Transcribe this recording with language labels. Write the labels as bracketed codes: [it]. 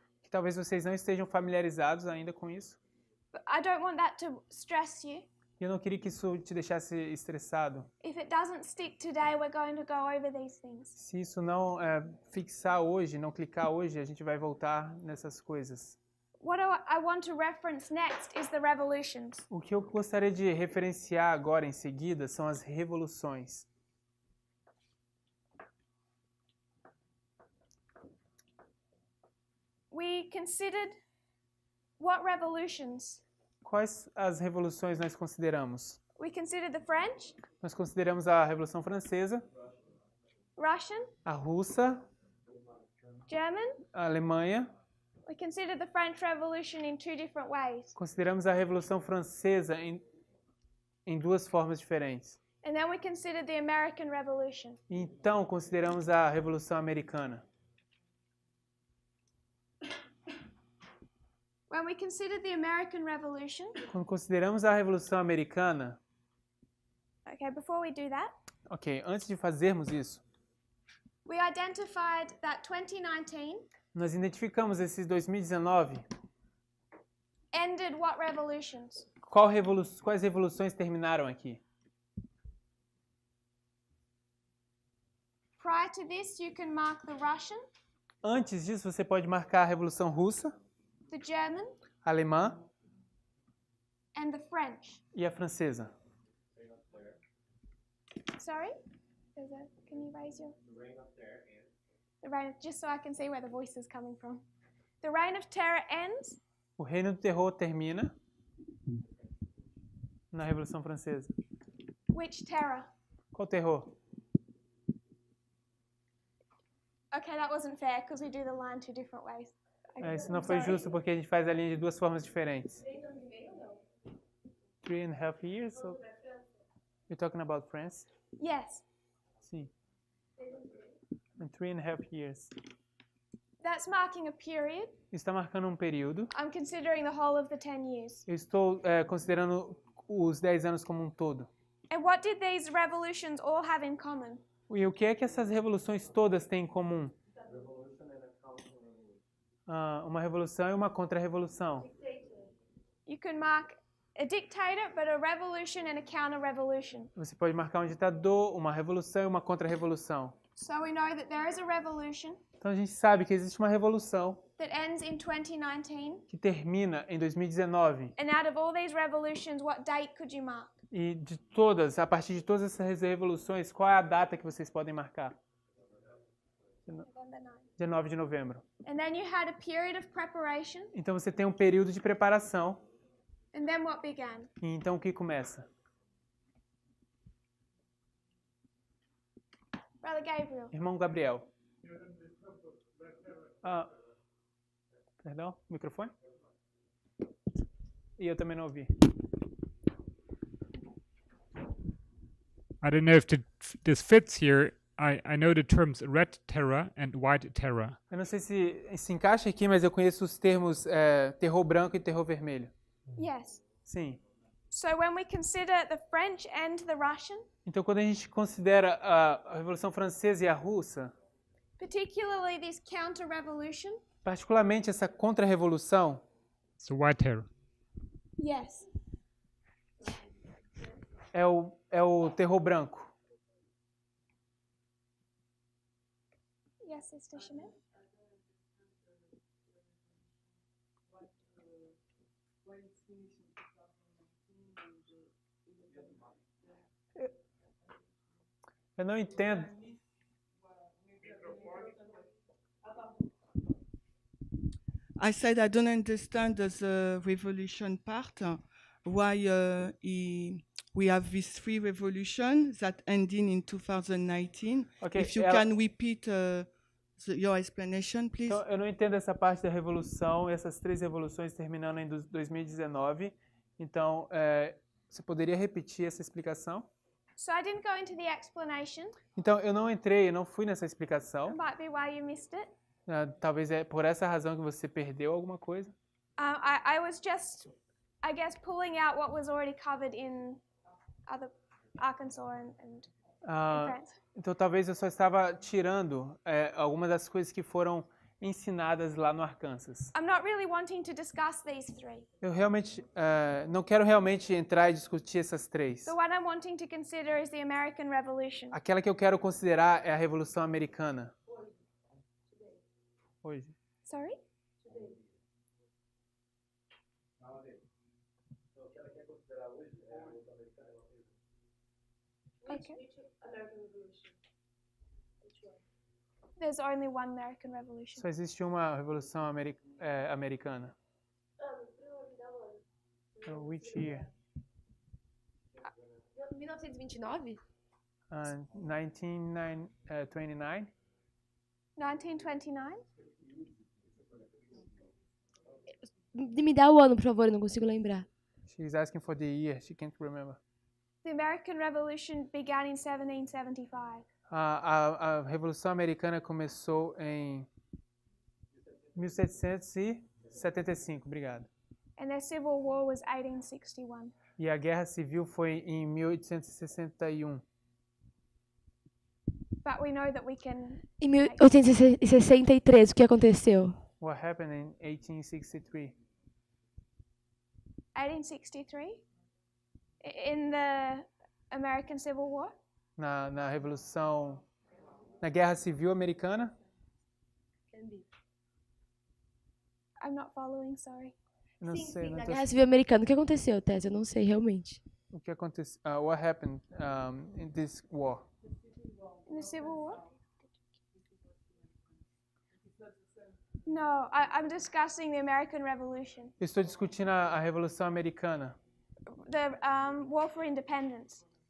[pt] que talvez vocês não estejam familiarizados ainda com isso. [en] But I don't want that to stress you. [pt] E eu não queria que isso te deixasse estressado. [en] If it doesn't stick today, we're going to go over these things. [pt] Se isso não fixar hoje, não clicar hoje, a gente vai voltar nessas coisas. [en] What I want to reference next is the revolutions. [pt] O que eu gostaria de referenciar agora em seguida são as revoluções. [en] We considered what revolutions? [pt] Quais as revoluções nós consideramos? [en] We considered the French, [pt] Nós consideramos a Revolução Francesa, [en] Russian, [pt] a Russa, [en] German. [pt] a Alemanha. [en] We considered the French Revolution in two different ways. [pt] Consideramos a Revolução Francesa em duas formas diferentes. [en] And then we considered the American Revolution. [pt] Então, consideramos a Revolução Americana. [en] When we considered the American Revolution, [pt] Quando consideramos a Revolução Americana, [en] okay, before we do that, [pt] ok, antes de fazermos isso, [en] we identified that 2019 [pt] nós identificamos esses 2019. [en] ended what revolutions? [pt] Quais revoluções terminaram aqui? [en] Prior to this, you can mark the Russian, [pt] Antes disso, você pode marcar a Revolução Russa, [en] the German, [pt] a Alemã [en] and the French. [pt] e a Francesa. [en] Sorry? Can you raise your... The reign, just so I can see where the voice is coming from. The reign of terror ends [pt] O Reino do Terror termina na Revolução Francesa. [en] which terror? [pt] Qual terror? [en] Okay, that wasn't fair because we do the line two different ways. [pt] Isso não foi justo porque a gente faz a linha de duas formas diferentes. [en] 3.5 years? So you're talking about France? Yes, [pt] Sim. [en] In 3.5 years. that's marking a period. [pt] Está marcando um período. [en] I'm considering the whole of the 10 years. [pt] Eu estou considerando os 10 anos como um todo. [en] And what did these revolutions all have in common? [pt] E o que é que essas revoluções todas têm em comum? Uma revolução e uma contra-revolução. [en] You can mark a dictator, but a revolution and a counter-revolution. [pt] Você pode marcar um ditador, uma revolução e uma contra-revolução. [en] So we know that there is a revolution [pt] Então a gente sabe que existe uma revolução [en] that ends in 2019. [pt] que termina em 2019. [en] And out of all these revolutions, what date could you mark? [pt] E a partir de todas essas revoluções, qual é a data que vocês podem marcar? [en] November 9. [pt] 19 de novembro. [en] And then you had a period of preparation. [pt] Então você tem um período de preparação. [en] And then what began? [pt] E então o que começa? [en] Brother Gabriel. [pt] Irmão Gabriel. Perdão? Microfone? E eu também não ouvi. [en] I don't know if this fits here. I know the terms red terror and white terror. [pt] Eu não sei se encaixa aqui, mas eu conheço os termos terror branco e terror vermelho. [en] Yes. [pt] Sim. [en] So when we consider the French and the Russian, [pt] Então, quando a gente considera a Revolução Francesa e a Russa, [en] particularly this counter-revolution, [pt] Particularmente essa contra-revolução [en] So white terror. Yes. [pt] é o terror branco. [en] Yes, Sister Shimon. [pt] Eu não entendo. [en] I said I don't understand the revolution part. Why we have these 3 revolutions that ending in 2019. Ok, If you [pt] ela- [en] can repeat your explanation, please. [pt] Então, eu não entendo essa parte da revolução, essas 3 revoluções terminando em 2019. Então, você poderia repetir essa explicação? [en] So I didn't go into the explanation. [pt] Então, eu não fui nessa explicação. [en] It might be why you missed it. [pt] Talvez é por essa razão que você perdeu alguma coisa. [en] I was just, I guess, pulling out what was already covered in other Arkansas and France. [pt] Então, talvez eu só estava tirando algumas das coisas que foram ensinadas lá no Arkansas. [en] I'm not really wanting to discuss these 3. [pt] Eu realmente não quero realmente entrar e discutir essas 3. [en] The one I'm wanting to consider is the American Revolution. [pt] Aquela que eu quero considerar é a Revolução Americana. Hoje. [en] Sorry? Okay. There's only one American Revolution. [pt] Só existe uma Revolução Americana. [en] Which year? 1929? 1929? 1929? [pt] Me dá o ano, por favor, eu não consigo lembrar. [en] She's asking for the year. She can't remember. The American Revolution began in 1775. [pt] A Revolução Americana começou em 1775. Obrigado. [en] And their Civil War was 1861. [pt] E a Guerra Civil foi em 1861. [en] But we know that we can... [pt] Em 1863, o que aconteceu? [en] What happened in 1863? 1863? In the American Civil War? [pt] Na Revolução... Na Guerra Civil Americana? [en] I'm not following, sorry. [pt] Não sei. Não Na tô... Guerra Civil Americana, o que aconteceu, Tess? Eu não sei realmente. O que aconteceu? [en] What happened in this war? In the Civil War? No, I'm discussing the American Revolution. [pt] Eu estou discutindo a Revolução Americana. [en] The War for Independence.